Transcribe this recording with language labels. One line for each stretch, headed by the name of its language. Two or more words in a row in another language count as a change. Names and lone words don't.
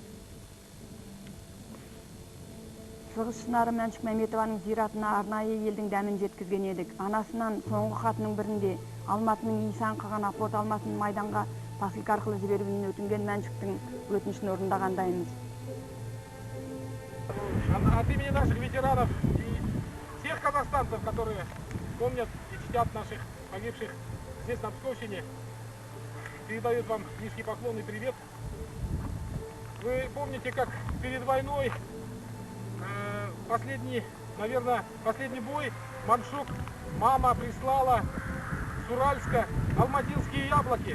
Kazakh: Шығыс шынары Мәншүк Мәметованың зиратына арнайы елдің дәмін жеткізген едік. Анасынан соңғы хатының бірінде Алматының исан қылған апорт алмасын майданға посылка арқылы жіберуінен өтінген Мәншүктің өтінішін орындағандаймыз.
Russian: От имени наших ветеранов и всех казахстанцев, которые помнят и чтят наших погибших здесь, на Псковщине, передают вам низкий поклон и привет. Вы помните, как перед войной последний бой Маншук мама прислала с Уральска алматинские яблоки.